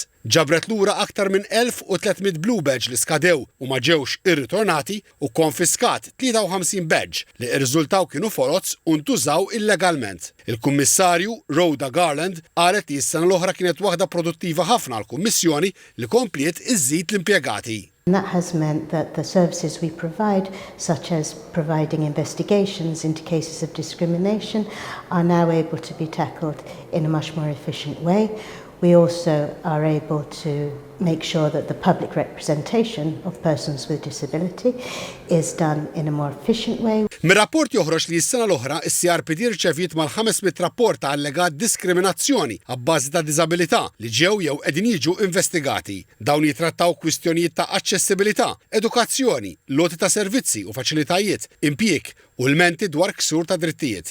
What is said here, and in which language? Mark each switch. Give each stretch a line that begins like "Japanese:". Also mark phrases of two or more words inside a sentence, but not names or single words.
Maltese: Ġabret lura aktar minn 1300 Blue Badge li skadew u ma ġewx irritornati u konfiskat 53 badge li r-riżultaw kienu folots u ntużaw illegalment. Il-Kummissarju Rhoda Garland qalet li s-sena l-oħra kienet waħda produttiva ħafna għall-Kummissjoni li kompliet iżżid l-impjegati.
English: That has meant that the services we provide, such as providing investigations into cases of discrimination, are now able to be tackled in a much more efficient way. We also are able to make sure that the public representation of persons with disability is done in a more efficient way.
Maltese: Mir-rapport joħroġ li s-sena l-oħra is-CRPD rċevit mal-500 rapport ta' allegat diskriminazzjoni għabbażi ta' diżabilità li ġew jew qegħdin jiġu investigati. Dawn jitrattaw kwistjonijiet ta' aċċessibilità, edukazzjoni, loti ta' servizzi u faċilitajiet, impjieg u l-menti dwar ksur ta' drittijiet.